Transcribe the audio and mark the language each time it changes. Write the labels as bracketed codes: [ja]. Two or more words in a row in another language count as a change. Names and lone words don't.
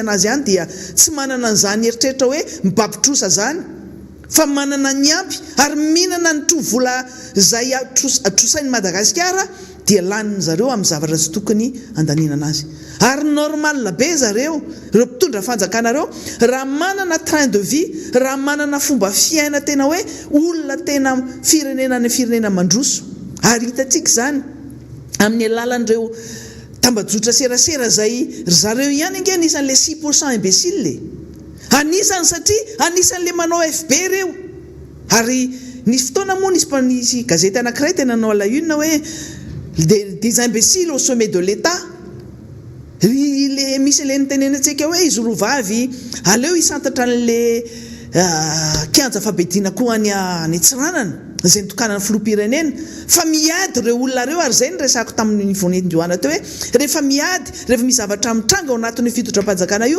[mg] anazy any dia tsy manana an'izany eritreritra hoe mibabitrosa zany fa manana ny ampy ary mihinana ny trovola zay trosain'ny Madagasikara dia laniny zareo amin'ny zavatra tsy tokony andaninana azy ary normal be zareo ireo mpitondra fanjakana reo raha manana [fr] train de vie [mg] raha manana fomba fiaina tena hoe olona tena firenena mandroso ary hitatsika zany amin'ny alalan'ireo tambajotra serasera zay zareo ihany ange anisan'le 6% imbécile anisany satria anisan'le manao FB reo ary nisy fotoana moa nisy gazety anankiray tena nanao [fr] la une [mg] hoe [fr] des imbéciles au sommet de l'État [mg] misy le nitenenantsika hoe izy rovavy aleo isantatra an'le kianja fabedina koa any Antsiranana zay nitokanany filoham-pirenena fa miady reo olona reo ary zay ny resako tamin'ny voanetindroana teo hoe rehefa miady rehefa misy zavatra mitranga ao anatin'ny fitondram-panjakana io